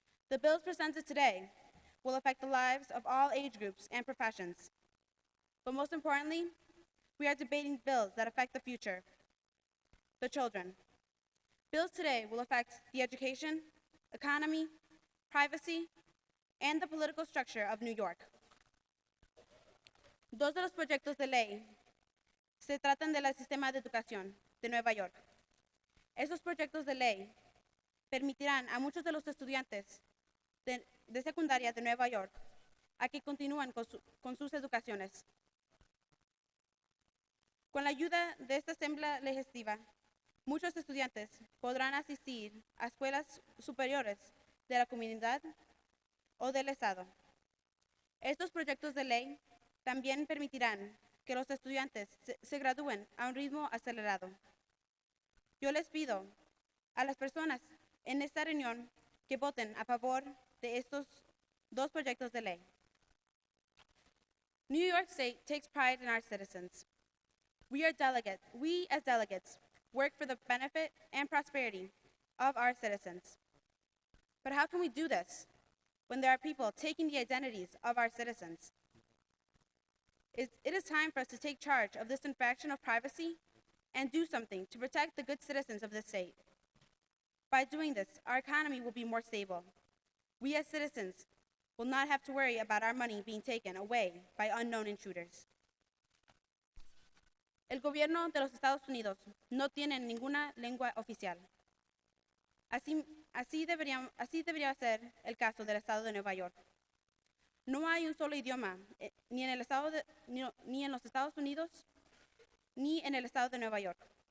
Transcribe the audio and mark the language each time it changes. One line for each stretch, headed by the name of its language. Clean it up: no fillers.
English: The bills presented today will affect the lives of all age groups and professions. But most importantly, we are debating bills that affect the future, the children. Bills today will affect the education, economy, privacy, and the political structure of New York.
Spanish: 2 de los proyectos de ley se tratan del sistema de educación de Nueva York. Esos proyectos de ley permitirán a muchos de los estudiantes de secundaria de Nueva York a que continúen con sus educaciones. Con la ayuda de esta Asamblea Legislativa, muchos estudiantes podrán asistir a escuelas superiores de la comunidad o del Estado. Estos proyectos de ley también permitirán que los estudiantes se gradúen a un ritmo acelerado. Yo les pido a las personas en esta reunión que voten a favor de estos dos proyectos de ley.
English: New York State takes pride in our citizens. We as delegates work for the benefit and prosperity of our citizens. But how can we do this when there are people taking the identities of our citizens? It is time for us to take charge of this infraction of privacy and do something to protect the good citizens of this state. By doing this, our economy will be more stable. We as citizens will not have to worry about our money being taken away by unknown intruders.
Spanish: El gobierno de los Estados Unidos no tiene ninguna lengua oficial. Así debería ser el caso del estado de Nueva York. No hay un solo idioma ni en los Estados Unidos ni en el estado de Nueva York.